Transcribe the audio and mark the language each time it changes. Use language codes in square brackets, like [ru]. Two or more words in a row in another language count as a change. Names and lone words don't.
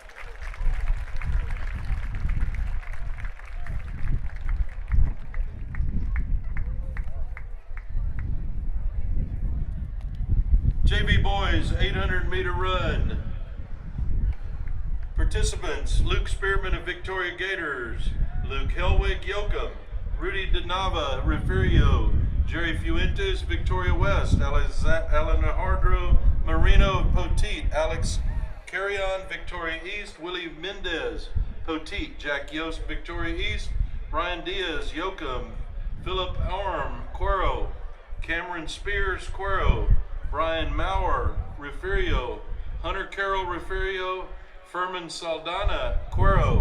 [en] JV boys, 800-meter run. Participants, Luke Spearman of Victoria Gators, Luke Helwig Yoakum, Rudy DeNava Refugio, Jerry Fuentes Victoria West, Alejandro Marino of Poteet, Alex Carrion Victoria East, Willie Mendez Poteet, Jack Yost Victoria East, Brian Diaz Yoakum, Philip Arm Cuero, Cameron Spears Cuero, Brian Maurer Refugio, Hunter Carroll Refugio, Furman Saldana Cuero,